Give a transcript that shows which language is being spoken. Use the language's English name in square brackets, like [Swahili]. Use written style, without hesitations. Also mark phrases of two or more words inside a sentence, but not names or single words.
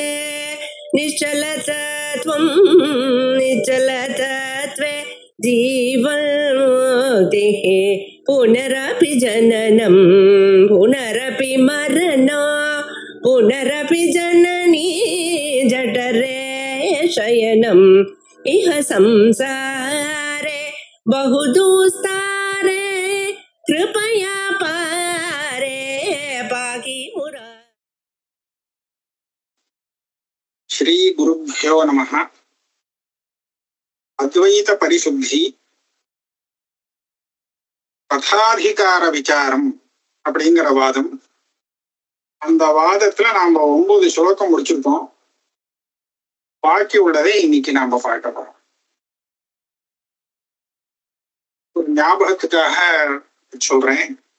[Sanskrit] निश्चलतत्वं निश्चलतत्वे जीवन्मुक्तिः पुनरपि जननं पुनरपि मरणं पुनरपि जननी जठरे शयनम् इह संसारे बहुदुस्तारे कृपया पारे पाहि मुरा। श्री गुरुभ्यो नमः। [Tamil] अद्वैत परिशुद्धि கதாதிகார விசாரம் அப்படிங்கிற வாதம். அந்த வாதத்துல நாம 9 ஸ்லோகம் முடிச்சிருக்கோம். பாக்கி உள்ளதை இன்னைக்கு நாம பார்க்க போறோம். ஒரு ஞாபகத்துக்காக சொல்றேன்.